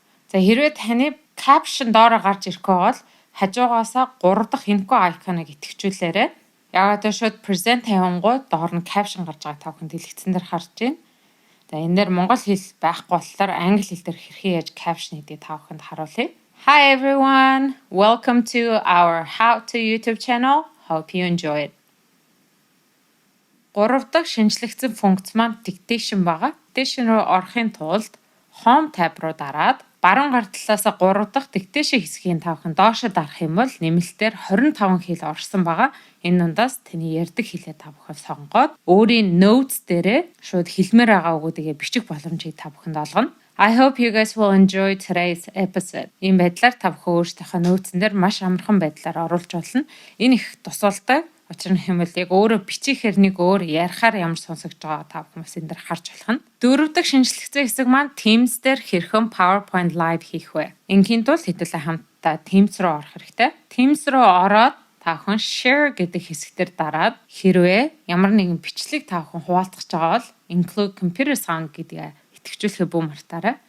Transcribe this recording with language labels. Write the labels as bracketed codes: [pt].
[mn] За хэрвээ таны caption доороо гарч ирэхгүй бол хажуугаасаа 3 дахь энэхүү icon-ыг итгэжүүлээрэй. Яагаад гэвэл шууд present тавингууд доор нь caption гарч байгааг та бүхэн дэлгэцэн дээр харж байна. За энэ дээр монгол хэл байхгүй болохоор англи хэл дээр хэрхэн яаж caption гэдгийг та бүхэнд харуулъя. [en] Hi everyone, welcome to our How to YouTube channel. Hope you enjoy it. [mn] 3 дахь шинжлэгдсэн функц маань dictation байгаа. Dictation руу орохын тулд Home tab руу дараад баруун гар талаас 3 дахь dictation хэсгийг та бүхэн доошо дарах юм бол нэмэлтээр 25 хэл орсон байгаа. Энэ дундаас таны ярьдаг хэлээ та бүхэн сонгоод өөрийн notes дээрээ шууд хэлмээр байгаа үгүүдийг бичих боломжийг та бүхэнд олгоно. [en] I hope you guys will enjoy today's episode. [mn] Ийм байдлаар та бүхэн өөрсдийнхөө нөөцөн дээр маш амархан байдлаар оруулж болно. Энэ их тусалдаг. Учир нь юм бол яг өөрөө бичихээр нэг өөр ярихаар ямар сонсогдож байгаа та бүхэн бас энэ дээр харж болох нь. Дөрөв дэх шинжлэхцэн хэсэг маань Teams дээр хэрхэн PowerPoint live хийх вэ? Ингийн тул хэдүүлээ хамтдаа Teams руу орох хэрэгтэй. Teams руу ороод та бүхэн share гэдэг хэсгээр дараад хэрвээ ямар нэгэн бичлэг та бүхэн хуваалцах байгаа бол [en] include computer sound [mn] гэдэг итгэжүүлэхээ бүү мартаарай.